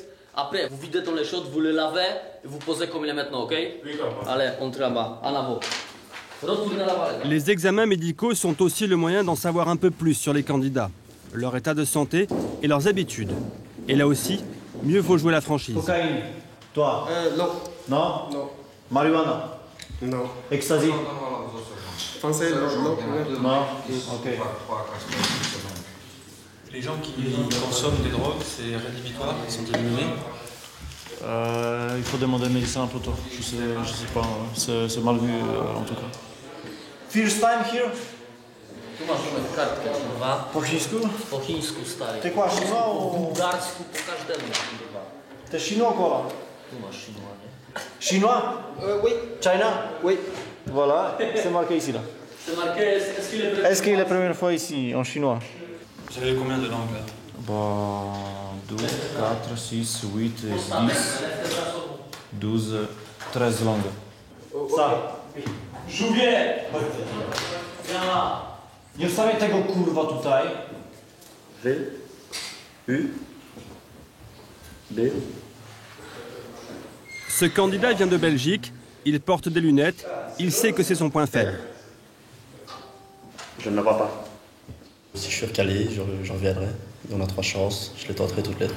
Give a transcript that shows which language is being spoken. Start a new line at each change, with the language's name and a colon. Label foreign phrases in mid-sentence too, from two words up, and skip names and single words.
French: Après, vous videz dans les chaudes, vous les lavez et vous posez comme il est maintenant, ok? Oui, allez, entrez là-bas, en avant. Retournez là-bas. Les examens médicaux sont aussi le moyen d'en savoir un peu plus sur les candidats, leur état de santé et leurs habitudes. Et là aussi, mieux vaut jouer la franchise. Cocaïne. Toi? Non. Non? Non. Marijuana? Non. Ecstasy? Français, non. Non? Ok. Les gens qui consomment des drogues, c'est rédhibitoire, ils sont éliminés. Il faut demander un médecin plutôt. Je sais pas. C'est mal vu en tout cas.
English: First time here?
Polish: Tu masz numer kartkę, kurwa. Po chińsku? Po chińsku, stary.
French: Ty quoi, chinois
Polish: Po
French: ou...
Polish: bułgarsku, po każdemu, kurwa.
French: T'es chinois quoi?
Polish: Tu masz chinois, nie?
French: Chinois? Oui. China? Oui. Voilà, c'est marqué ici là. C'est marqué, est-ce qu'il est prêt? Est-ce qu'il est la première fois ici en chinois? Vous avez combien de langues là? Bah, 12, 4, 6, 8, 10, 12, 13 langues. Ça.
Polish: Żółwie! Nie wstawiaj tego kurwa tutaj. V, U, B.
French: Ce candidat vient de Belgique, il porte des lunettes, il sait que c'est son point faible. Je ne la vois pas. Si je suis recalé, j'en reviendrai. On a 3 chances, je les tenterai toutes les 3.